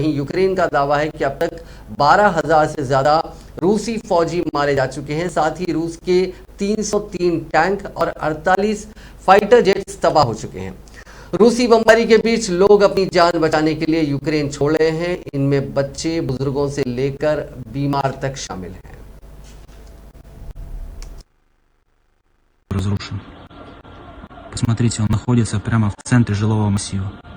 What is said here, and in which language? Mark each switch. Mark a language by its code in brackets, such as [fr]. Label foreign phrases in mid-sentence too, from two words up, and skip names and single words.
[hi] वहीं यूक्रेन का दावा है कि अब तक 12,000 से ज़्यादा रूसी फौजी मारे जा चुके हैं। साथ ही रूस के 303 टैंक और 48 [en] fighter jets [hi] तबाह हो चुके हैं। रूसी बमबारी के बीच लोग अपनी जान बचाने के लिए यूक्रेन छोड़ रहे हैं। इनमें बच्चे, बुजुर्गों से लेकर बीमार तक शामिल हैं। [ru] Разрушен. Посмотрите, он находится прямо в центре жилого массива.